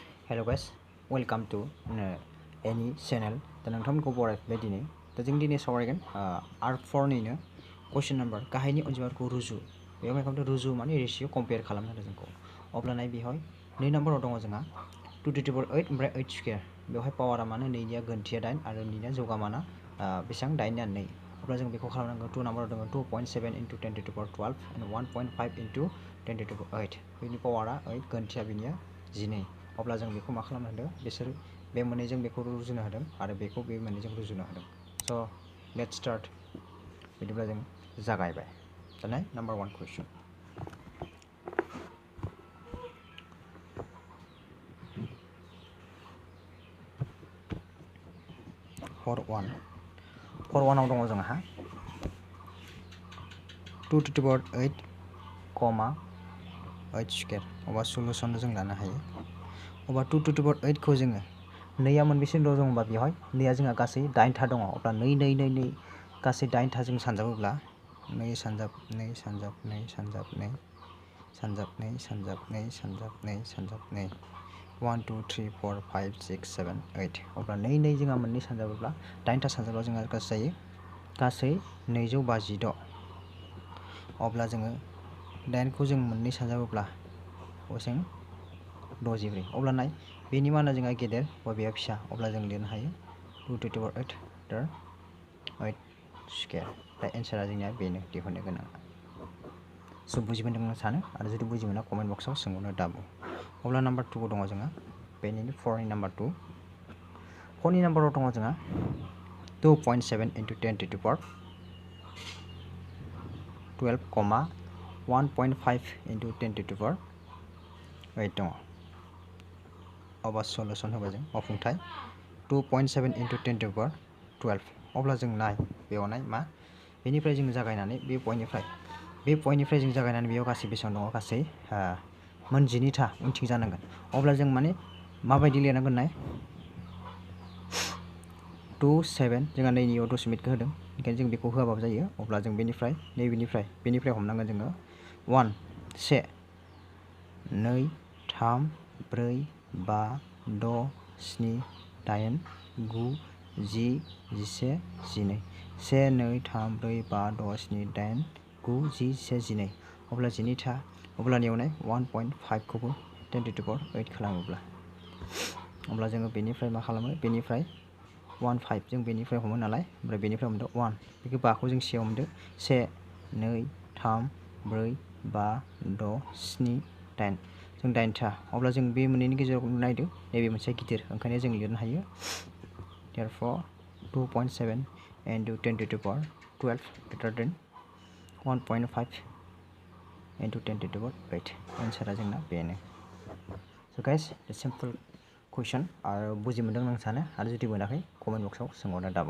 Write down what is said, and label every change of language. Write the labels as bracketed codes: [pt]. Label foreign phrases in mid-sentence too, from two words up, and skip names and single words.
[en] Hello guys, welcome to any channel. [brx] दा नोंथांमोनखौ बरायबाय दिनै। दा जों दिनै सावरायगोन R4 निनो [en] question number [brx] गाहायनि अनजिमाफोरखौ रुजु। बेयाव मा खालामदों रुजु माने [en] ratio compare [brx] खालामनो होदों जोंखौ। अब्ला नाय बेवहाय 2 नम्बराव दङ जोंहा [en] 2 to the power 8 [brx] ओमफ्राय 8 स्क्वायर। बेवहाय पावारा मानो 2 निया गोनथिया 8 आरो 2 निया जौगामाना बेसेबां 8 निया 2। अब्ला जों बेखौ खालामनांगौ 2 नम्बराव दङ [en] 2.7 into 10 to the power 12 and 1.5 into 10 to the power 8। [brx] बेनि पावारा 8 गोनथिया बेनिया 12। अब्ला जों बेखौ मा खालामनो होदों बिसोर बे मोननैजों बेखौ रुजुनो होदों आरो बेखौ बे मोननैजों रुजुनो होदों। [en] So let's start. [brx] बिदिब्ला जों जागायबाय। दानाय नम्बर 1 कुइसन। फर 1 आव दङ जोंहा [en] 2 to the power 8, [brx] 8 स्क्वायर। अब्ला सलुसन जों लानो हायो। अब्ला 2 to the power 8 खौ जोङो 2आ मोनबेसे दं होनबा बेवहाय 2आ जोंहा गासै 8था दङ। अब्ला 2 2 2 2 गासै 8था जों सानजाबोब्ला 2 सानजाब 2 सानजाब 2 सानजाब 2 सानजाब 2 सानजाब 2 सानजाब 2 सानजाब 2 1 2 3 4 5 6 7 8। अब्ला 2 2 जोंहा मोननै सानजाबोब्ला 8था सानजाबोब्ला जोंहा गासै जायो गासै 256। अब्ला जोङो 8खौ जों मोननै सानजाबोब्ला जों 64। अब्ला नाय बेनि माना जोंहा गेदेर बबेया फिसा। अब्ला जों लिरनो हायो [en] 2 to the power 8 [brx] दा 8 स्क्वायर। दा एन्सारा जोंनिया बेनो दिहुननो गोनां। स' बुजिमोनदों आं सानो आरो जुदि बुजिमोना कमेन्ट बक्सआव सोंहरनो दाबो। अब्ला नाम्बार 2 दङ जोंहा बेनिनो 4 नि नाम्बार 2। 4 नि नाम्बाराव दङ जोंहा [en] 2.7 into 10 to the power 12, 1.5 into 10 to the power 8 [brx] दङ। अब्ला सलुसन होबाय जों मावफुंथाय [en] 2.7 into 10 to the power 12। [brx] अब्ला जों नाय बेयाव नाय मा बेनिफ्राय जों जागायनानै बे पइन्टनिफ्राय जों जागायनानै बेयाव गासै बेसेबां दङ गासै मोन 12था उनथिं जानांगोन। अब्ला जों माने माबायदि लिरनांगोन नाय 2 7 जोंहा नैनियाव दशमिकखौ होदों ओंखायनो जों बेखौ होआबाबो जायो। अब्ला जों बेनिफ्राय बेनिफ्राय हमनांगोन जोङो 1 1 2 3 4 5 6 7 8 9 10 11 12 1 2 3 4 5 6 7 8 9 10 11 12। अब्ला 12था अब्ला नेवनाय 1.5 खौबो [en] 10 to the power 8 [brx] खालामोब्ला अब्ला जोङो बेनिफ्राय मा खालामो बेनिफ्राय 1 5 जों बेनिफ्राय हमो नालाय ओमफ्राय बेनिफ्राय हमदो 1 बेखौ 5खौ जों सेयाव हमदो 1 2 3 4 5 6 7 8 जों 8था। अब्ला जों बे मोननैनि गेजेराव नायदो नैबे मोनसे गिदिर ओंखायनो जों लिरनो हायो [en] therefore 2.7 into 10 to the power 12 greater than 1.5 into 10 to the power 8। [brx] एन्सारा जोंना बेनो। [en] So guys simple question [brx] आरो बुजि मोनदों आं सानो आरो जुदि मोनाखै कमेन्ट बक्सआव सोंहरनो दाबाव।